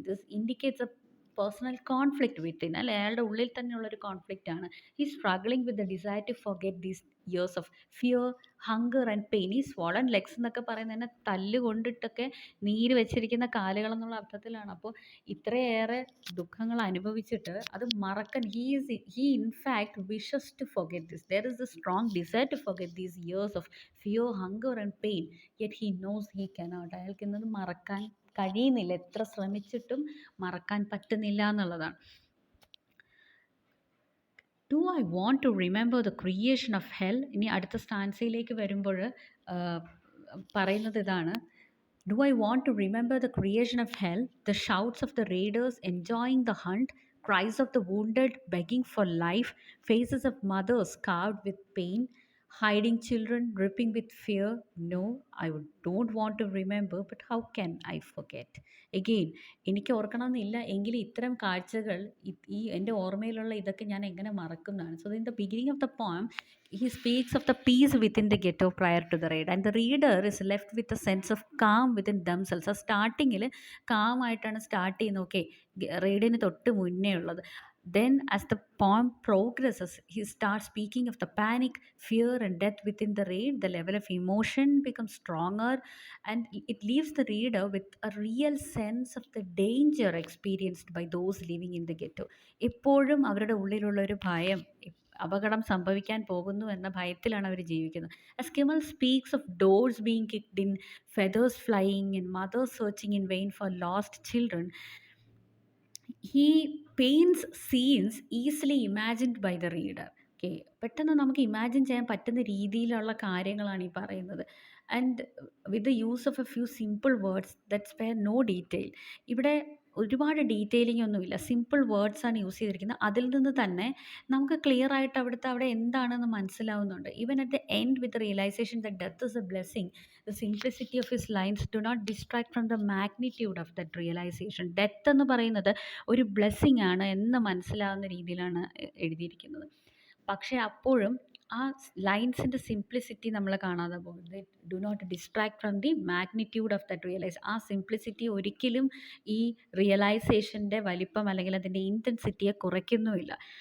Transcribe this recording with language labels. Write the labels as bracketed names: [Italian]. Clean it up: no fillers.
[English] This indicates a personal conflict within. [Malayalam] അല്ലെ, അയാളുടെ ഉള്ളിൽ തന്നെയുള്ളൊരു കോൺഫ്ലിക്റ്റ് ആണ്. [English] He struggling with the desire to forget these years of fear, hunger and pain. [Malayalam] ഈ [English] swollen legs [Malayalam] എന്നൊക്കെ പറയുന്നത് തന്നെ തല്ല് കൊണ്ടിട്ടൊക്കെ നീര് വെച്ചിരിക്കുന്ന കാലുകളെന്നുള്ള അർത്ഥത്തിലാണ്. അപ്പോൾ ഇത്രയേറെ ദുഃഖങ്ങൾ അനുഭവിച്ചിട്ട് അത് മറക്കാൻ [English] he in fact wishes to forget this. There is a strong desire to forget these years of fear, hunger and pain, yet he knows he cannot. [Malayalam] അയാൾക്ക് ഇന്നത് മറക്കാൻ കഴിയുന്നില്ല, എത്ര ശ്രമിച്ചിട്ടും മറക്കാൻ പറ്റുന്നില്ല എന്നുള്ളതാണ്. [English] Do I want to remember the creation of hell. [Malayalam] ഇനി അടുത്ത സ്റ്റാൻസയിലേക്ക് വരുമ്പോൾ പറയുന്നത് ഇതാണ്: [English] Do I want to remember the creation of hell, the shouts of the raiders enjoying the hunt, cries of the wounded begging for life, faces of mothers carved with pain, hiding children dripping with fear? No, don't want to remember, but how can I forget? [Malayalam] Again, എനിക്ക് ഓർക്കണമെന്നില്ല, എങ്കിലും ഇത്തരം കാഴ്ചകൾ ഈ എൻ്റെ ഓർമ്മയിലുള്ള ഇതൊക്കെ ഞാൻ എങ്ങനെ മറക്കുന്നതാണ്. [English] So in the beginning of the poem he speaks of the peace within the ghetto prior to the raid, and the reader is left with a sense of calm within themselves. [Malayalam] ആ സ്റ്റാർട്ടിങ്ങിൽ calm ആയിട്ടാണ് start ചെയ്യുന്നത്. Okay, റെയ്ഡിന് തൊട്ട് മുന്നേ ഉള്ളത്. [English] Then as the poem progresses, he starts speaking of the panic, fear and death within the raid. The level of emotion becomes stronger and it leaves the reader with a real sense of the danger experienced by those living in the ghetto. [Malayalam] എപ്പോഴും അവരുടെ ഉള്ളിലുള്ള ഒരു ഭയം, അപകടം സംഭവിക്കാൻ പോകുന്നു എന്ന ഭയത്തിലാണ് അവർ ജീവിക്കുന്നത്. [English] As Kimel speaks of doors being kicked in, feathers flying and mothers searching in vain for lost children, he paints scenes easily imagined by the reader. [Malayalam] Okay, പെട്ടെന്ന് നമുക്ക് ഇമാജിൻ ചെയ്യാൻ പറ്റുന്ന രീതിയിലുള്ള കാര്യങ്ങളാണ് ഈ പറയുന്നത്. [English] And with the use of a few simple words that spare no detail. [Malayalam] ഇവിടെ ഒരുപാട് ഡീറ്റെയിലിംഗ് ഒന്നുമില്ല, സിമ്പിൾ വേർഡ്സ് ആണ് യൂസ് ചെയ്തിരിക്കുന്നത്. അതിൽ നിന്ന് തന്നെ നമുക്ക് ക്ലിയർ ആയിട്ട് അവിടെ എന്താണെന്ന് മനസ്സിലാവുന്നുണ്ട്. [English] Even at the end with realisation the death is a blessing, the simplicity of his lines do not distract from the magnitude of that realization. [Malayalam] Death എന്ന് പറയുന്നത് ഒരു ബ്ലെസ്സിങ് ആണ് എന്ന് മനസ്സിലാവുന്ന രീതിയിലാണ് എഴുതിയിരിക്കുന്നത്. പക്ഷേ അപ്പോഴും ആ ലൈൻസിൻ്റെ സിംപ്ലിസിറ്റി നമ്മൾ കാണാതെ പോകുന്നത്. [English] Do not distract from the magnitude of that realise. [Malayalam] ആ സിംപ്ലിസിറ്റി ഒരിക്കലും ഈ റിയലൈസേഷൻ്റെ വലിപ്പം അല്ലെങ്കിൽ അതിൻ്റെ ഇൻറ്റൻസിറ്റിയെ കുറയ്ക്കുന്നുമില്ല.